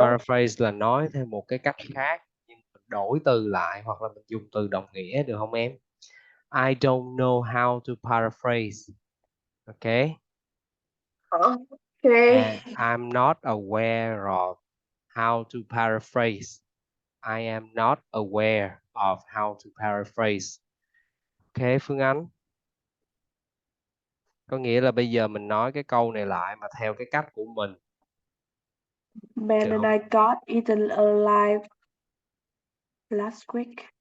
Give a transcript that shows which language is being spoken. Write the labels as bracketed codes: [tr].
[vi] Paraphrase là nói theo một cái cách khác, nhưng mình đổi từ lại hoặc là mình dùng từ đồng nghĩa được không em? [en] I don't know how to paraphrase. Okay. Okay. And I'm not aware of how to paraphrase. I am not aware of how to paraphrase. Ok, Phương Anh. [vi] Có nghĩa là bây giờ mình nói cái câu này lại mà theo cái cách của mình. [en] Man [vi] Được [en] and [vi] không? [en] I got eaten alive last week.